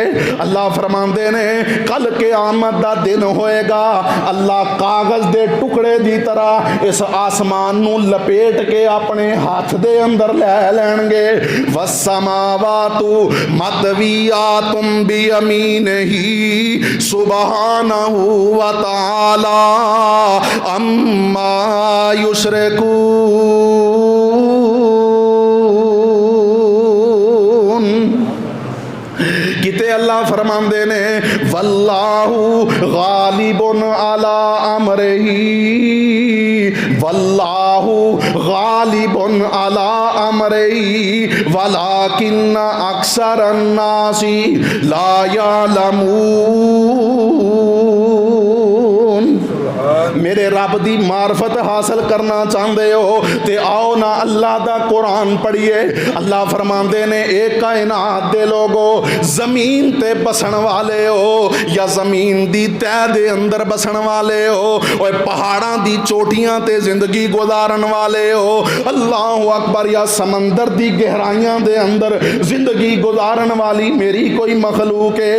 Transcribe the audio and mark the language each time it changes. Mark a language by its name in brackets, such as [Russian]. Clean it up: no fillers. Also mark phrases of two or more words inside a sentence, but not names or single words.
[Punjabi] ਅੱਲਾਹ ਫ਼ਰਮਾਂਦੇ ਨੇ ਕੱਲ੍ਹ ਕਿਆਮਤ ਦਾ ਦਿਨ ਹੋਏਗਾ, ਅੱਲਾਹ ਕਾਗ਼ਜ਼ ਦੇ ਟੁਕੜੇ ਦੀ ਤਰ੍ਹਾਂ ਇਸ ਆਸਮਾਨ ਨੂੰ ਲਪੇਟ ਕੇ ਅਪਣੇ ਹੱਥ ਦੇ ਅੰਦਰ ਲੈ ਲੈਣਗੇ। [Arabic] والسماوات مطويات بيمينه سبحانه وتعالى عما يشركون. [Punjabi] ਕਿਤੇ ਅੱਲਾਹ ਫ਼ਰਮਾਂਦੇ ਨੇ [Arabic] والله غالب على أمره، والله غالب على أمره ولكن أكثر الناس لا يعلمون. [Punjabi] ਮੇਰੇ ਰੱਬ ਦੀ ਮਾਰਫ਼ਤ ਹਾਸਲ ਕਰਨਾ ਚਾਹਤੇ ਹੋ ਤੇ ਆਓ ਨਾ ਅੱਲਾਹ ਦਾ ਕੁਰਆਨ ਪੜ੍ਹੀਏ। ਅੱਲਾਹ ਫ਼ਰਮਾਂਦੇ ਨੇ ਇੱਕ ਕਾਇਨਾਤ ਦੇ ਲੋਗੋ, ਜ਼ਮੀਨ ਤੇ ਬਸਣ ਵਾਲੇ ਹੋ ਯਾ ਜ਼ਮੀਨ ਦੀ ਤਹਿ ਦੇ ਅੰਦਰ ਬਸਣ ਵਾਲੇ ਹੋ, ਔਰ ਪਹਾੜਾਂ ਦੀਆਂ ਚੋਟੀਆਂ ਤੇ ਜ਼ਿੰਦਗੀ ਗੁਜ਼ਾਰਨ ਵਾਲੇ ਹੋ, और पहाड़ां दी चोटियां ते जिंदगी गुजारन वाले हो, [Arabic] الله أكبر, [Punjabi] ਯਾ ਸਮੁੰਦਰ ਦੀ ਗਹਿਰਾਈਆਂ ਦੇ ਅੰਦਰ ਜ਼ਿੰਦਗੀ ਗੁਜ਼ਾਰਨ ਵਾਲੀ ਮੇਰੀ ਕੋਈ ਮਖ਼ਲੂਕ ਹੈ।